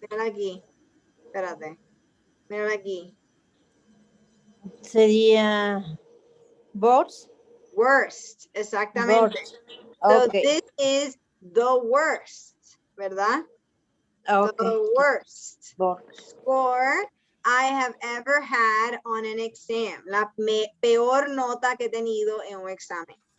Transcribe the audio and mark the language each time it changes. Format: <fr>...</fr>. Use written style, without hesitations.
<es>mírala aquí. Espérate. Mírala aquí. Sería worst. Worst, exactamente. So Okay.</es> <en>this is the worst,</en> <es>¿verdad? Okay.</es> <en>The worst Worst. score I have ever had on an exam.</en> <es>La peor nota que he tenido en un examen.</es>